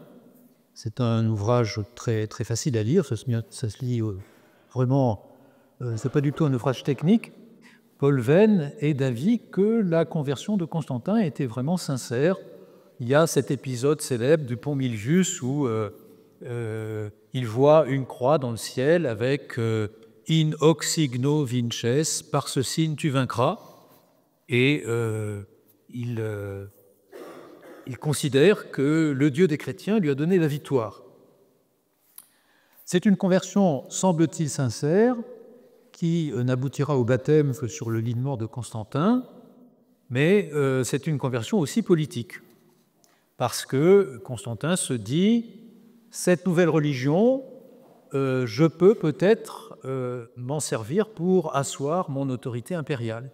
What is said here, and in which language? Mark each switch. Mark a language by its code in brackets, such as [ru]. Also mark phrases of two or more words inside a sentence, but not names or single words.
[fr] C'est un ouvrage très, très facile à lire, ça se lit vraiment, c'est pas du tout un ouvrage technique. Paul Venn est d'avis que la conversion de Constantin était vraiment sincère. Il y a cet épisode célèbre du pont Milvius où il voit une croix dans le ciel avec [la] In hoc signo vinces, [fr] par ce signe tu vaincras. Et il considère que le Dieu des chrétiens lui a donné la victoire. C'est une conversion, semble-t-il, sincère, qui n'aboutira au baptême que sur le lit de mort de Constantin, mais c'est une conversion aussi politique, parce que Constantin se dit « cette nouvelle religion, je peux peut-être m'en servir pour asseoir mon autorité impériale ».